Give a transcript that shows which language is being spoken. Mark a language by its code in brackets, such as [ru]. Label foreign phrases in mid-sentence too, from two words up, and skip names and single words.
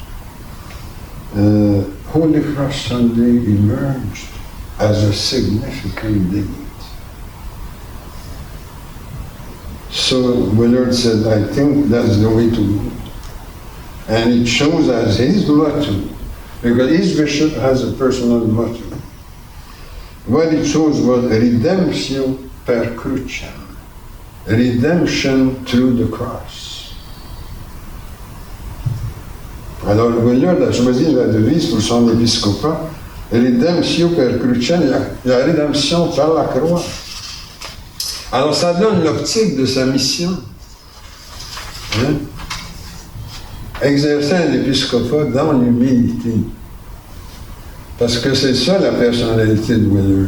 [en] Holy Cross Sunday emerged as a significant date. So Willard said, I think that's the way to go. And it shows as his motto, because each bishop has a personal motto. What it shows was [la] redemptio per crucem, [en] redemption through the cross. [fr] Alors Willard a choisi la devise pour son épiscopat, [la] redemptio per crucem, [fr] la rédemption par la croix. Alors ça donne l'optique de sa mission. Hein? Exercer un épiscopat dans l'humilité. Parce que c'est ça la personnalité de Willard.